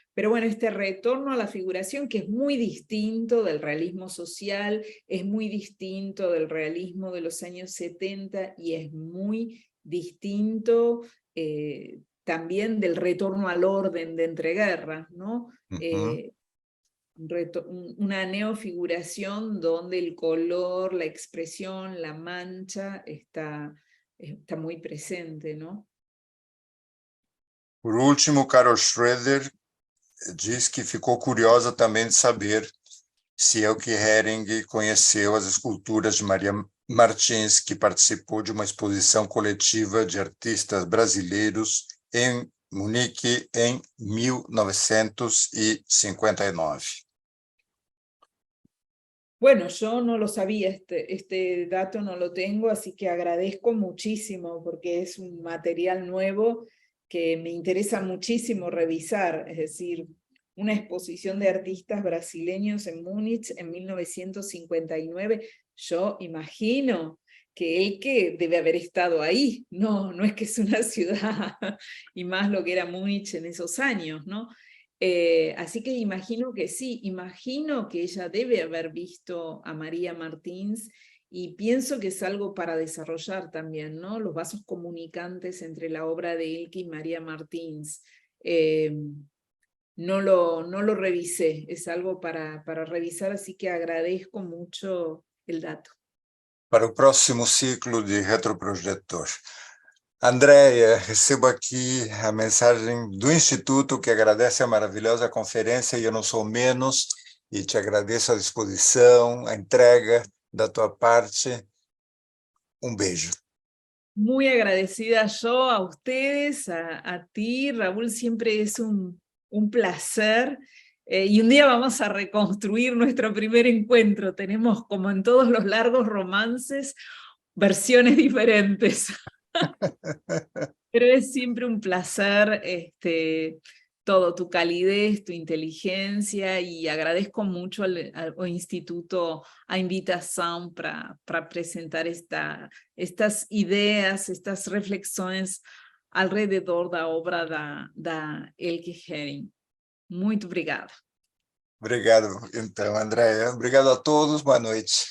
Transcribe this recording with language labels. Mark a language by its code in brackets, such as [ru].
[es] Pero bueno, este retorno a la figuración que es muy distinto del realismo social, es muy distinto del realismo de los años 70 y es muy distinto también del retorno al orden de entreguerras, ¿no? Una neofiguración donde el color, la expresión, la mancha está muy presente, ¿no? Por último, [pt] Carol Schroeder diz que ficou curiosa também de saber se Elke Hering conheceu as esculturas de Maria Martins, que participou de uma exposição coletiva de artistas brasileiros em Munique em 1959. [es] Bueno, yo no lo sabía, este dato no lo tengo, así que agradezco muchísimo porque es un material nuevo que me interesa muchísimo revisar, es decir, una exposición de artistas brasileños en Múnich en 1959, yo imagino que Elke debe haber estado ahí, no es que es una ciudad, y más lo que era Múnich en esos años, ¿no? Así que imagino que sí, imagino que ella debe haber visto a María Martins y pienso que es algo para desarrollar también, ¿no? Los vasos comunicantes entre la obra de Elke y María Martins. No lo revisé, es algo para revisar, así que agradezco mucho el dato. [pt] Para o próximo ciclo de Retroprojetor. Andréia, recebo aqui a mensagem do Instituto, que agradece a maravilhosa conferência, e eu não sou menos, e te agradeço a disposição, a entrega da tua parte. Um beijo. [es] Muy agradecida yo a ustedes, a ti, Raúl, siempre es un placer. Y un día vamos a reconstruir nuestro primer encuentro. Tenemos, como en todos los largos romances, versiones diferentes. Pero es siempre un placer todo, tu calidez, tu inteligencia, y agradezco mucho al Instituto a invitación para [pt] apresentar estas ideas, estas reflexões [es] alrededor [pt] da obra da [es] Elke Hering. [pt] Muito obrigada. Obrigado, então, Andréia. Obrigado a todos, boa noite.